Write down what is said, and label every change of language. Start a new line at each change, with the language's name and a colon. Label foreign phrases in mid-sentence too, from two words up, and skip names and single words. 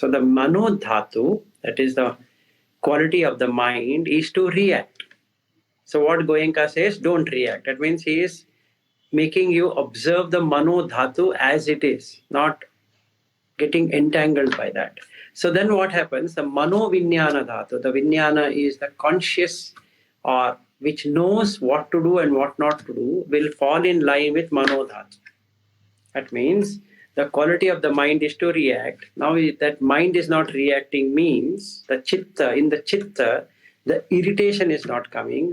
English: So the
Pali: mano dhatu,
English: that is the quality of the mind, is to react. So what Goenka says, don't react. That means he is making you observe the
Pali: mano dhatu
English: as it is, not getting entangled by that. So then what happens?
Pali: The mano vinyana dhatu,
English: the vinyana is the conscious or which knows what to do and what not to do, will fall in line with
Pali: mano dhatu.
English: That means the quality of the mind is to react. Now that mind is not reacting means the chitta, in the chitta, the irritation is not coming.